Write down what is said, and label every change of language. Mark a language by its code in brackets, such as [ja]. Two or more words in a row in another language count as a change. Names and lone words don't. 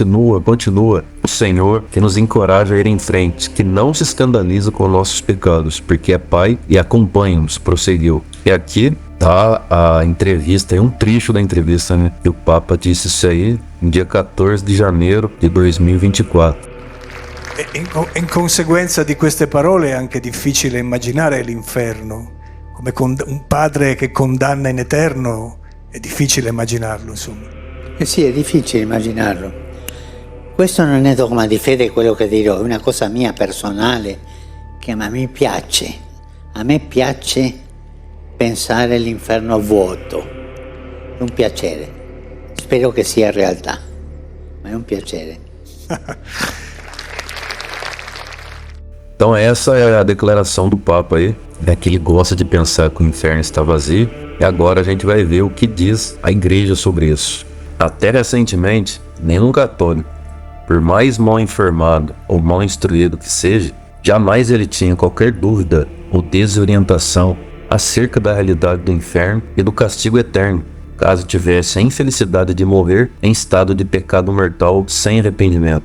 [pt] O Senhor que nos encoraja a ir em frente, que não se escandaliza com nossos pecados, porque é Pai e acompanha-nos, prosseguiu. E aqui tá a entrevista, é um trecho da entrevista, né? E o Papa disse isso aí no dia 14 de janeiro de 2024. [it] In conseguenza di queste parole è anche difficile immaginare l'inferno, come un padre che condanna in eterno, è difficile immaginarlo, insomma. Sì, è difficile immaginarlo. Questo non è dogma di fede quello che dirò, è una cosa mia personale che a me piace. A me piace pensare all'inferno vuoto. È un piacere. Spero che sia realtà, ma è un piacere. [pt] Então essa é a declaração do Papa aí, é que ele gosta de pensar que o inferno está vazio, e agora a gente vai ver o que diz a igreja sobre isso. Até recentemente, nenhum católico, por mais mal informado ou mal instruído que seja, jamais ele tinha qualquer dúvida ou desorientação acerca da realidade do inferno e do castigo eterno, caso tivesse a infelicidade de morrer em estado de pecado mortal sem arrependimento.